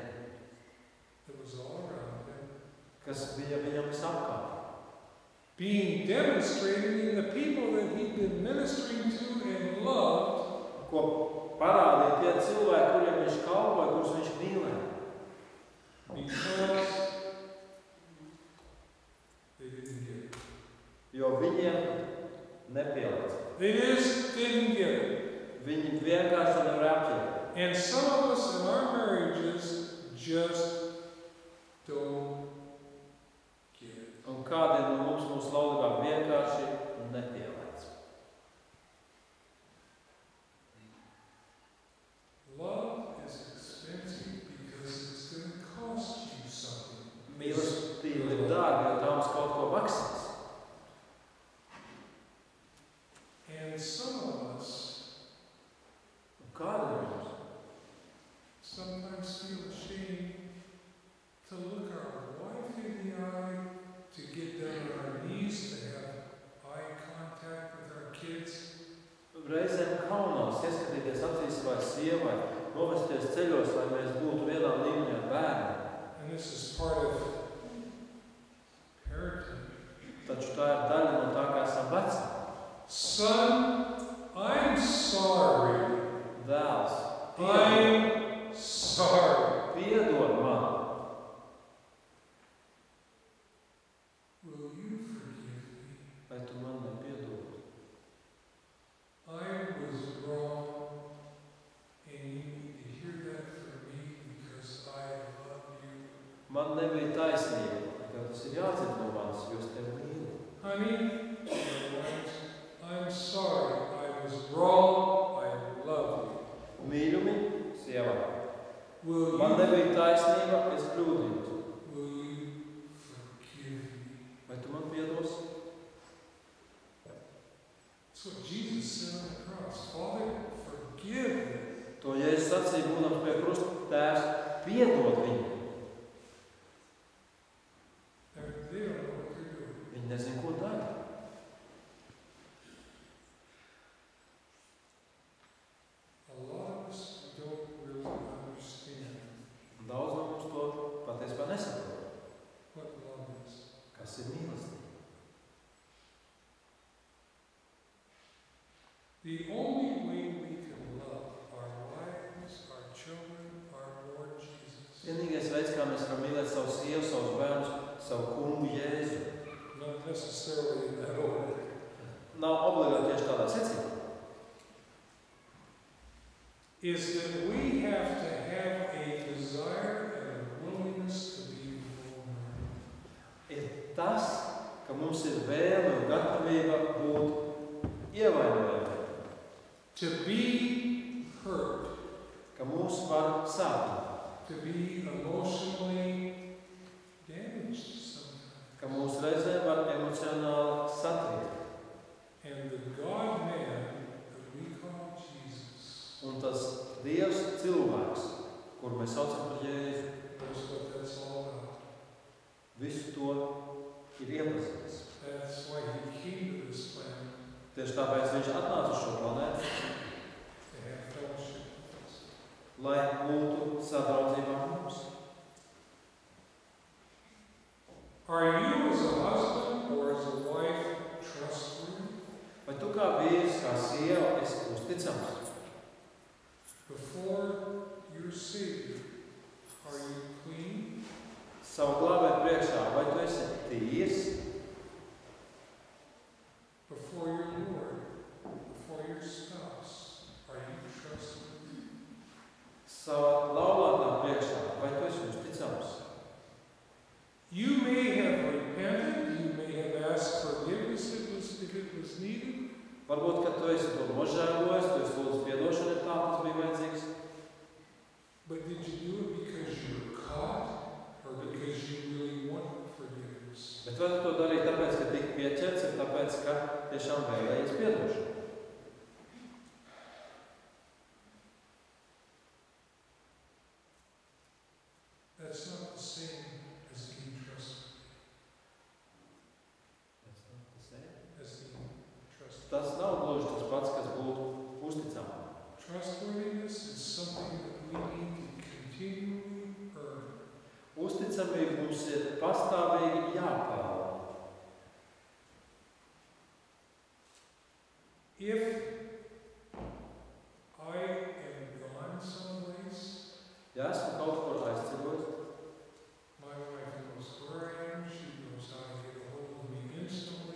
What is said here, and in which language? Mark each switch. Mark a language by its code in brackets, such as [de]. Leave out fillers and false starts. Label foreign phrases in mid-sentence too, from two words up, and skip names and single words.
[en] that was all around him, [lv] kas bija viņam visapkārt. [en] being demonstrated in the people that he'd been ministering to and loved, [lv] Ko parādīja tie cilvēki, kuriem viņš kalpoja, kurus viņš mīlēja. [en] because they didn't get it. [lv] Jo viņiem nepielīdz. [en] They just didn't get it. [lv] Viņi vienkārši to nevar apķert. [en] And some of us in our marriages just don't get it. [lv] Un kādiem no mums mūsu laulībā vienkārši nepielīdz. [en] Love is expensive because it's going to cost you something. [lv] Mīlestība ir dārga, jo tā mums kaut ko maksās. [en] And some of us [lv] Un kādi no mums? [en] sometimes feel ashamed to look our wife in the eye, to get down on our knees, to have eye contact with our kids. [lv] Reizēm kaunās ieskatīties acīs savai sievai, novesties ceļos, lai mēs būtu vienā līmenī ar bērniem. [en] And this is part of parenting. [lv] Taču tā ir daļa no tā, kā esam vecāki. [en] Son, I'm sorry. [lv] Dēls, [en] I'm sorry. [lv] piedod man. [en] Will you forgive me? [lv] Vai tu man nepiedod? [en] I was wrong, and you need to hear that from me because I love you. [lv] Man nebija taisnība, ka tas ir jādzird no manis, jo es tevi mīlu. [en] Honey, I'm sorry. I was wrong. I love you. [lv] Mīļumi, sievā. [en] Will [lv] Man [en] you, [lv] nebija taisnība, es kļūdījos. [en] will you forgive me? [lv] Vai tu man piedosi? [en] That's what Jesus said on the cross. Father, forgive them. [lv] To Jēzus sacīja, būdams pie krusta, Tēvs, piedod viņu. [en] They don't know what they're doing. [lv] Viņi nezin, ko dara. [en] A lot of us don't really understand [lv] Un daudz no mums to patiesībā nesaprot. [en] what love is. [lv] Kas ir mīlestība? [en] The only way we can love our wives, our children, our Lord Jesus, [lv] Vienīgais veids, kā mēs varam mīlēt savu sievu, savus bērnus, savu kungu Jēzu, [en] not necessarily in that order, [lv] nav obligāti tieši tādā secībā. [en] is that we have to have a desire and a willingness to be vulnerable. [lv] Ir tas, ka mums ir vēle un gatavība būt ievainojami, [en] To be hurt, [lv] ka mūs var sāpināt, [en] to be emotionally damaged sometimes. [lv] ka mūs reizēm var emocionāli satriekt. [en] And the God-man that we call Jesus [lv] Un tas Dievs cilvēks, kur mēs saucam par Jēzu, [en] knows what that's all about. [lv] visu to ir iepazīstams. [en] That's why he came to this planet, [lv] Tieši tāpēc viņš atnāca uz šo planētu, [en] to have fellowship with us. [lv] lai būtu sadraudzībā ar mums. [en] Are you as a husband or as a wife trustworthy? [lv] Vai tu kā vīrs, kā sieva, esi uzticams? [en] Before your Savior, are you clean? [lv] Savu glābēju priekšā, vai tu esi tīrs? [en] Before your Lord, before your spouse, are you trustworthy? [lv] Savā laulātā priekšā, vai tu esi uzticams? [en] You may have repented, you may have asked forgiveness if it was needed, [lv] Varbūt, ka tu esi to nožēlojis, tu esi lūdzu piedošanu, ja tā tas bija vajadzīgs. [en] but did you do it because you were caught or because you really want forgiveness? [lv] Bet vai tu to darīji tāpēc, ka tika pieķerts, vai tāpēc, ka tiešām vēlējies piedošanu? [en] That's not the same as being trustworthy. As being trustworthy. [lv] Tas nav gluži tas pats, kas būtu uzticams. [en] Trustworthiness is something that we need to continually earn. [lv] Uzticamība mums ir pastāvīgi jāpelna. [en] If I am gone someplace, [lv] Ja esmu kaut kur aizceļojis, [en] my wife knows where I am, she knows how to get a hold of me instantly.